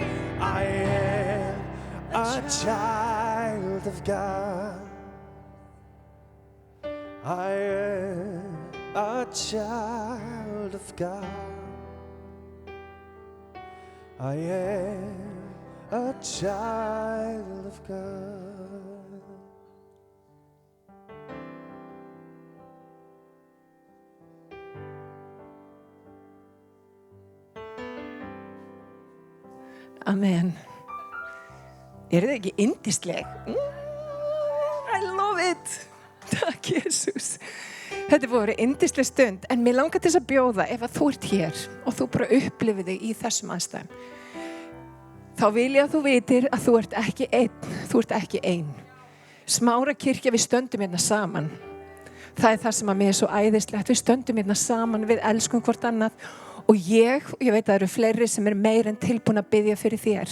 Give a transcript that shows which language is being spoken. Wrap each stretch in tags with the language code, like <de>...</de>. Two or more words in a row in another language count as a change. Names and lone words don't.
<en>I am a child of God. I am a child of God. I am a child of God. Amen.</en> <is>Þið ekki yndisleg?</is> <en>I love it.</en> <is>Takk, Jesus. Þetta voru yndisleg stund, en mér langar til þess að bjóða ef að þú ert hér og þú bara upplifir þig í þessum aðstæðum. Þá vil ég að þú vitir að þú ert ekki einn, þú ert ekki ein. Smárakirkja, við stöndum hérna saman. Það það sem að mér er svo æðislegt, við stöndum hérna saman, við elskum hvort annað og ég veit að það eru fleiri sem er meir en tilbúin að biðja fyrir þér.</is>